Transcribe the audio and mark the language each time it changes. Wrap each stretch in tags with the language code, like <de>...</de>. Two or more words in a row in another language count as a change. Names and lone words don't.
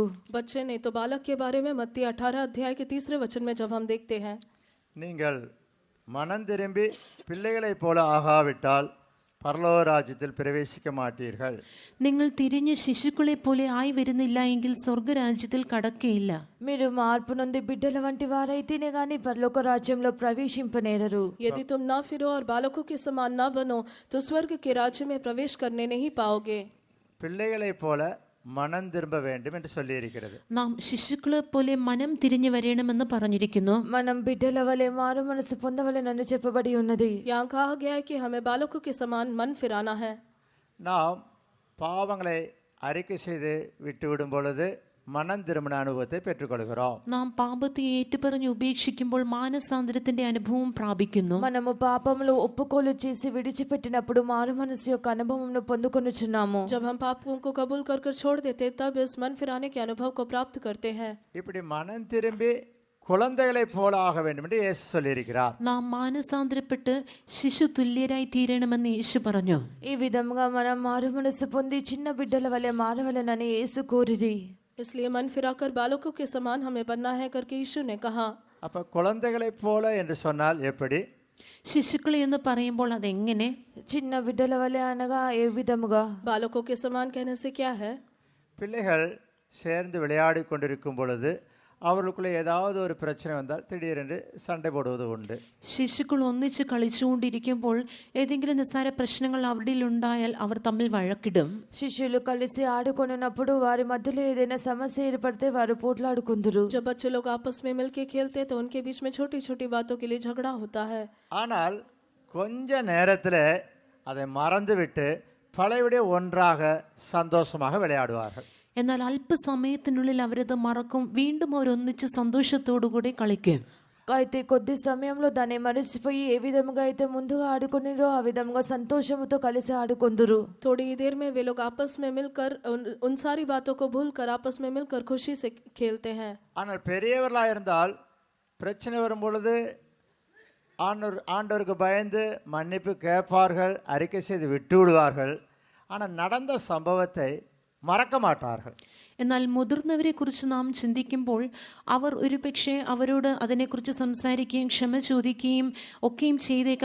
<hi>बच्चे नहीं तो बालक के बारे में मत्ती 18 अध्याय के 3 वचन में जब हम देखते हैं,</hi> <ta>நீங்கள் மனம் திரும்பி பிள்ளைகளைப் போல ஆகாவிட்டால் பரலோக ராஜ்யத்தில் பிரவேசிக்க மாட்டீர்கள்.</ta> <ml>നിങ്ങൾ തിരിഞ്ഞ് ശിശുക്കളെ പോലെ ആയി വരുന്നില്ല എങ്കിൽ സ്വർഗരാജ്യത്തിൽ കടക്കയില്ല.</ml> <te>మీరు మార్పు నొంది బిడ్డల వంటి వారైతేనే గాని పరలోక రాజ్యంలో ప్రవేశింపనేరరు.</te> <hi>यदि तुम ना फिरो और बालकों के समान ना बनो तो स्वर्ग के राज्य में प्रवेश करने नहीं पाओगे.</hi> <ta>பிள்ளைகளைப் போல மனம் திரும்ப வேண்டும் என்று சொல்லியிருக்கிறது.</ta> <ml>നാം ശിശുക്കളെ പോലെ മനം തിരിഞ്ഞു വരണമെന്ന് പറഞ്ഞിരിക്കുന്നു.</ml> <te>మనం బిడ్డల వలె మారు మనసు పొందవలెనని చెప్పబడి ఉన్నది.</te> <hi>यहाँ कहा गया है कि हमें बालकों के समान मन फिराना है.</hi> <ta>நாம் பாவங்களை அறிக்கை செய்து விட்டுவிடும் பொழுது மனம் திரும்பின அனுபவத்தை பெற்றுக்கொள்கிறோம்.</ta> <ml>നാം പാപത്തെ ഏറ്റുപറഞ്ഞ് ഉപേക്ഷിക്കുമ്പോൾ മാനസാന്തരത്തിന്റെ അനുഭവം പ്രാപിക്കുന്നു.</ml> <te>మనము పాపములు ఒప్పుకోలు చేసి విడిచిపెట్టినప్పుడు మారు మనసు యొక్క అనుభవంను పొందుకొనుచున్నాము.</te> <hi>जब हम पापों को कबूल कर कर छोड़ देते तब इस मन फिराने के अनुभव को प्राप्त करते हैं.</hi> <ta>இப்படி மனம் திரும்பி குழந்தைகளைப் போல ஆக வேண்டும் என்று இயேசு சொல்லியிருக்கிறார்.</ta> <ml>നാം മാനസാന്തരപ്പെട്ട് ശിശു തുല്യരായി തീരണമെന്ന് യേശു പറഞ്ഞു.</ml> <te>ఈ విధంగా మనం మారు మనసు పొంది చిన్న బిడ్డల వలె మారవలెనని యేసు కోరిరి.</te> <hi>इसलिए मन फिराकर बालकों के समान हमें बनना है करके यीशु ने कहा.</hi> <ta>அப்போ குழந்தைகளைப் போல என்று சொன்னால் எப்படி?</ta> <ml>ശിശുക്കളെ എന്ന് പറയുമ്പോൾ അതെങ്ങനെ?</ml> <te>చిన్న బిడ్డల వలె అనగా ఏ విధముగా?</te> <hi>बालकों के समान कहने से क्या है?</hi> <ta>பிள்ளைகள் சேர்ந்து விளையாடி கொண்டிருக்கும் பொழுது அவர்களுக்குள்ளே ஏதாவது ஒரு பிரச்சனை வந்தால் திடீரென்று சண்டை போடுவது உண்டு.</ta> <ml>ശിശുക്കൾ ഒന്നിച്ച് കളിച്ചുകൊണ്ടിരിക്കുമ്പോൾ ഏതെങ്കിലും നിസ്സാര പ്രശ്നങ്ങൾ അവരിൽ ഉണ്ടായാൽ അവർ തമ്മിൽ വഴക്കിടും.</ml> <te>శిష్యులు కలిసి ఆడుకొనున్నప్పుడు వారి మధ్యలో ఏదైనా సమస్య ఏర్పడితే వారు పోట్లాడుకుందురు.</te> <hi>जब बच्चे लोग आपस में मिलके खेलते तो उनके बीच में छोटी छोटी बातों के लिए झगड़ा होता है.</hi> <ta>ஆனால் கொஞ்ச நேரத்தில் அதை மறந்துவிட்டு பழையபடி ஒன்றாக சந்தோஷமாக விளையாடுவார்கள்.</ta> <ml>എന്നാൽ അല്പസമയത്തിനുള്ളിൽ അവരത് മറക്കും. വീണ്ടും അവരൊന്നിച്ച് സന്തോഷത്തോടുകൂടി കളിക്കും.</ml> <te>అయితే కొద్ది సమయంలో దాన్ని మరిచిపోయి ఏ విధముగా అయితే ముందుగా ఆడుకునిరో ఆ విధముగా సంతోషముతో కలిసి ఆడుకొందురు.</te> <hi>थोड़ी देर में वे लोग आपस में मिलकर उन सारी बातों को भूलकर आपस में मिलकर खुशी से खेलते हैं.</hi> <ta>ஆனால் பெரியவர்களாக இருந்தால் பிரச்சனை வரும் பொழுது ஆண்டவருக்கு பயந்து மன்னிப்பு கேட்பார்கள், அறிக்கை செய்து விட்டு விடுவார்கள். ஆனால் நடந்த சம்பவத்தை மறக்க மாட்டார்கள்.</ta> <ml>എന്നാൽ മുതിർന്നവരെ കുറിച്ച് നാം ചിന്തിക്കുമ്പോൾ അവർ ഒരുപക്ഷെ അവരോട് അതിനെക്കുറിച്ച് സംസാരിക്കുകയും ക്ഷമ ചോദിക്കുകയും ഒക്കെയും ചെയ്തേക്കാം.</ml>